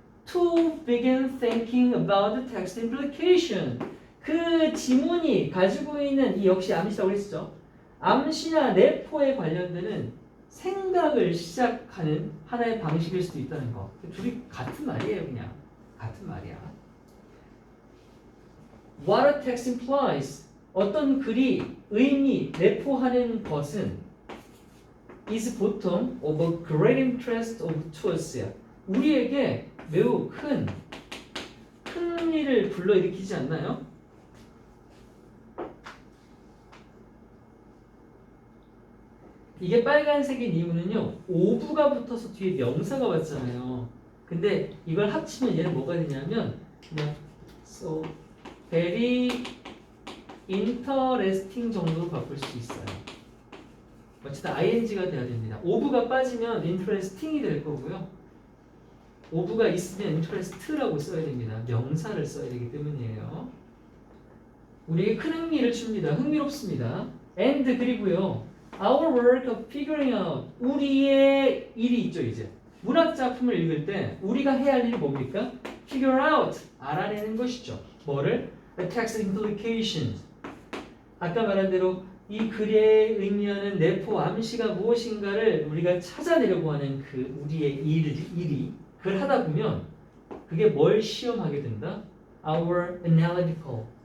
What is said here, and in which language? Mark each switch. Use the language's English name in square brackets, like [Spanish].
[English] To begin thinking about the text implication, [Korean] 그 지문이 가지고 있는 이 역시 암시라고 했었죠. 암시나 내포에 관련되는 생각을 시작하는 하나의 방식일 수도 있다는 거. 둘이 같은 말이에요. 그냥 같은 말이야. [English] What a text implies, [Korean] 어떤 글이 의미, 내포하는 것은 [English] is 보통 of a great interest to us야. [Korean] 우리에게 매우 큰 흥미를 불러일으키지 않나요? 이게 빨간색인 이유는요, 오부가 붙어서 뒤에 명사가 왔잖아요. 근데 이걸 합치면 얘는 뭐가 되냐면 그냥 [English] so very interesting [Korean] 정도로 바꿀 수 있어요. 어쨌든 ing가 돼야 됩니다. 오부가 빠지면 interesting이 될 거고요. 오부가 있으면 interest라고 써야 됩니다. 명사를 써야 되기 때문이에요. 우리에게 큰 흥미를 줍니다. 흥미롭습니다. [English] and [Korean] 그리고요, [English] our work of figuring out, [Korean] 우리의 일이 있죠. 이제 문학 작품을 읽을 때 우리가 해야 할 일이 뭡니까? figure out, 알아내는 것이죠. 뭐를? [English] the text implications, [Korean] 아까 말한 대로 이 글에 의미하는 내포 암시가 무엇인가를 우리가 찾아내려고 하는 그 우리의 일이 그걸 하다 보면 그게 뭘 시험하게 된다? [English] Our analytical